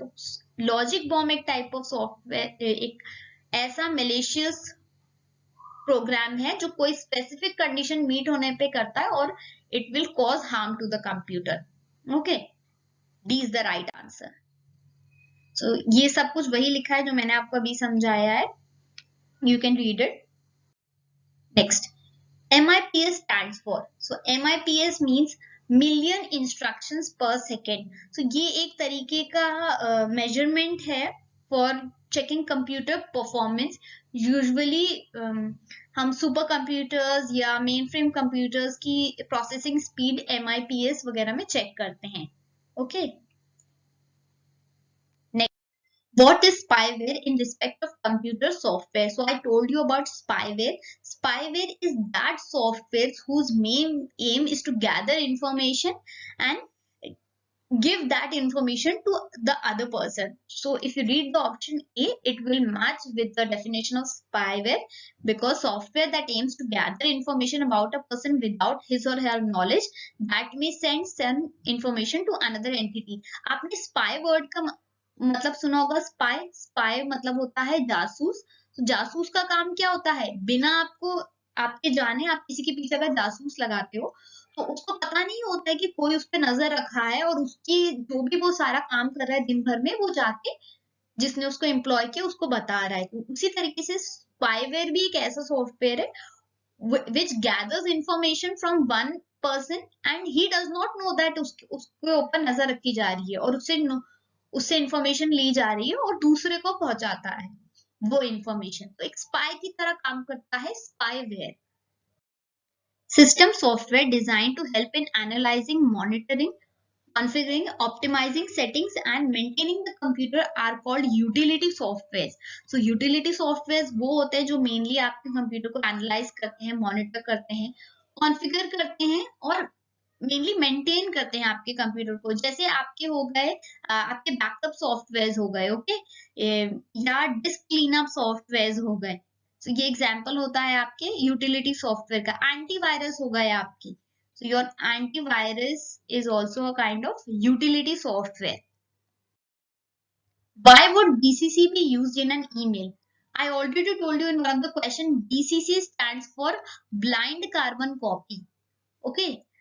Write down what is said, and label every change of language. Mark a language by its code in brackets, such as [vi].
[hi] तो logic bomb एक type of software, एक ऐसा मेलिशियस प्रोग्राम है जो कोई स्पेसिफिक कंडीशन मीट होने पे करता है, और [en] It will cause harm to the computer. [hi] Okay, [en] D is the right answer. [hi] सो ये सब कुछ वही लिखा है जो मैंने आपको अभी समझाया है, [en] You can read it. Next, MIPS stands for, so MIPS means million instructions per second। [hi] so ये एक तरीके का मेजरमेंट है [en] For checking computer performance. [hi] Usually हम सुपर कंप्यूटर्स या मेन फ्रेम कंप्यूटर्स की प्रोसेसिंग स्पीड MIPS वगैरह में चेक करते हैं। [en] Okay, what is spyware in respect of computer software? So I told you about spyware. Spyware is that software whose main aim is to gather information and give that information to the other person. So if you read the option A, it will match with the definition of spyware, because software that aims to gather information about a person without his or her knowledge, that may send some information to another entity। [hi] आपने spy word का मतलब सुना होगा। Spy मतलब होता है जासूस। तो जासूस का काम क्या होता है? बिना आपके जाने आप किसी के पीछे अगर जासूस लगाते हो, तो उसको पता नहीं होता है कि कोई उस पर नजर रखा है, और उसकी जो भी वो सारा काम कर रहा है दिन भर में, वो जाके जिसने उसको एम्प्लॉय किया उसको बता रहा है। तो उसी तरीके से स्पाईवेयर भी एक ऐसा सॉफ्टवेयर है [en] which gathers information from one person and he does not know that [hi] उसके ऊपर नजर रखी जा रही है, और उससे इंफॉर्मेशन ली जा रही है, और दूसरे को पहुंचाता है वो इंफॉर्मेशन। तो एक स्पाई की तरह काम करता है spyware. [en] System software designed to help in analyzing, monitoring, configuring, optimizing settings and maintaining the computer are called utility softwares. [hi] So utility softwares वो होते हैं जो mainly आपके कंप्यूटर को एनालाइज करते हैं, मॉनिटर करते हैं, कॉन्फ़िगर करते हैं और मेनली मेंटेन करते हैं आपके कंप्यूटर को। जैसे आपके हो गए आपके बैकअप सॉफ्टवेयर्स हो गए, ओके, या डिस्क क्लीनअप सॉफ्टवेयर्स हो गए। तो ये एग्जांपल होता है आपके यूटिलिटी सॉफ्टवेयर का। एंटीवायरस हो गए आपके, [en] so your antivirus is also a kind of utility software. Why would BCC be used in an email? I already told you in one of the question, BCC stands for blind carbon copy. Okay.